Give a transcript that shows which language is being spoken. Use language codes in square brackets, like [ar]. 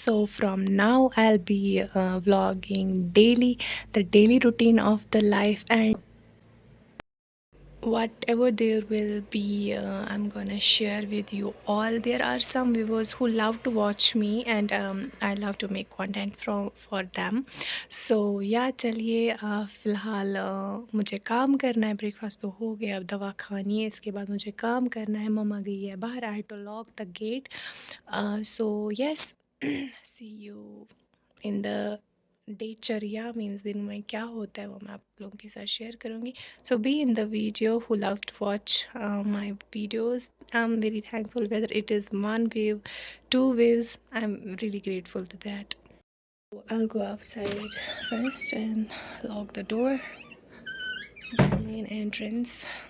[en] So, from now, I'll be vlogging daily, the daily routine of the life, and whatever there will be, I'm gonna share with you all. There are some viewers who love to watch me, and I love to make content for them. So yeah, [hi] चलिए फ़िलहाल मुझे काम करना है. Breakfast तो हो गया, अब दवा खानी है, इसके बाद मुझे काम करना है. मम्मा गई है बाहर. [en] I have to lock the gate. So yes, see you in the [hi] डेचर्या, means दिन में क्या होता है वो मैं आप लोगों के साथ शेयर करूँगी. [en] So be in the video who loves to watch my videos. I'm very thankful whether it is one view, two views. I'm really grateful to that. So I'll go outside first and lock the door, the main entrance.